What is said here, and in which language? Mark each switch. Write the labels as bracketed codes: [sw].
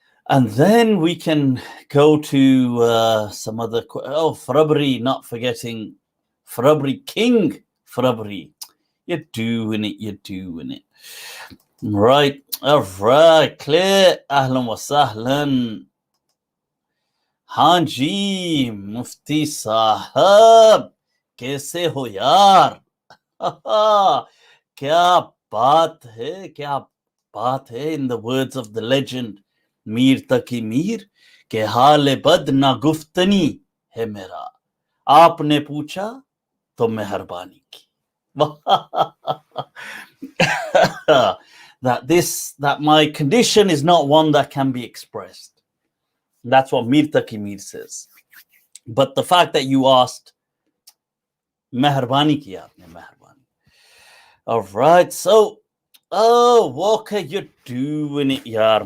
[en] And then we can go to some other, Frabri, not forgetting Frabri, King Frabri. You're doing it. Right, all right, clear. [ar] Ahlan wa sahlan. [hi] Hanji, Mufti Sahab, कैसे हो यार? क्या बात है, [en] in the words of the legend [hi] Mir तकी मीर के हाल बद ना गुफ्तनी है मेरा, आपने पूछा तो मेहरबानी की. [en] that my condition is not one that can be expressed. That's what Mir Taki Mir says. But the fact that you asked, [hi] meherbani ki aapne, meherbani. [en] All right, so, oh, Walker, you're doing it, yaar.